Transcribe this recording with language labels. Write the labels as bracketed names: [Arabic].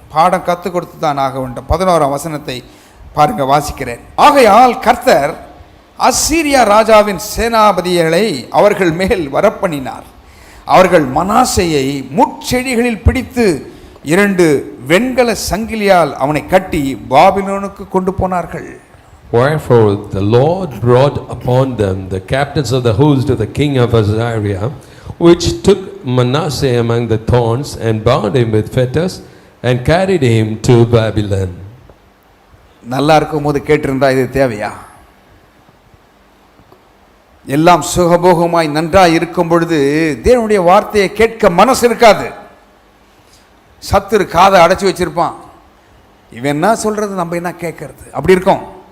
[Tamil] பாடம் கற்றுக் கொடுத்து தான் ஆக வேண்டும். 11ஆம் வசனத்தை பாருங்க, வாசிக்கிறேன். ஆகையால் கர்த்தர் அசீரியா ராஜாவின் சேனாபதிகளை அவர்கள் மேல் வரப்பண்ணினார். அவர்கள் மனாசேயை முட்செடிகளில் பிடித்து 2 வெண்கல சங்கிலியால் அவனை கட்டி பாபிலோனுக்கு கொண்டு போனார்கள். [English] Wherefore the Lord brought upon them the captains of the host of the king of Assyria, which took Manasseh among the thorns and bound him with fetters and carried him to Babylon. [Tamil] நல்லா இருக்கும் போது கேட்டிருந்தா இது தேவையா? எல்லாம் சுகபோகமாய் நன்றாய் இருக்கும் பொழுது தேவனுடைய வார்த்தையை கேட்க மனசு இருக்காது. சத்துரு காதை அடைச்சி வச்சிருப்பான். இவன் என்ன சொல்றது, நம்ம என்ன கேட்கறது, அப்படி இருக்கும்.